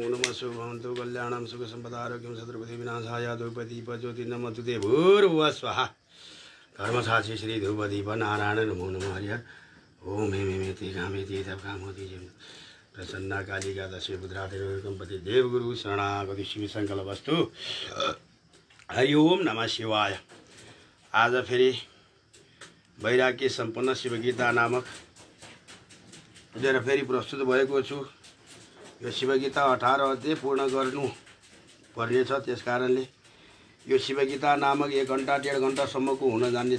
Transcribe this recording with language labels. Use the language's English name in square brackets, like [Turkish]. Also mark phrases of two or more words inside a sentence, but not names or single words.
[Sanskrit] शुभवन्तु कल्याणं सुख सम्पदा आरोग्यं शत्रुपति विनाशाय द्रौपदी ज्योतिर्नमस्तुते भूर्भुवः स्वाहा कर्मसाक्षी श्री ध्रुवदीप नारायण नमो नमः हरिहर ओम हेम हेमेति कामेति तव कामोति जय प्रसन्ना कालिका दशे पुत्रातिकम्पति देवगुरु शरणागति शिव सङ्कल्पस्तु हरि ओम नमः शिवाय। [Nepali] आज फेरि वैराग्य सम्पन्न शिवगीता नामक लिएर फेरि प्रस्तुत भएको छु। यो शिवगीता 18 अध्याय पूर्ण गर्नु पर्नेछ। त्यस कारणले यो शिवगीता नामक 1 घण्टा 1.5 घण्टासम्मको हुन जानेछ।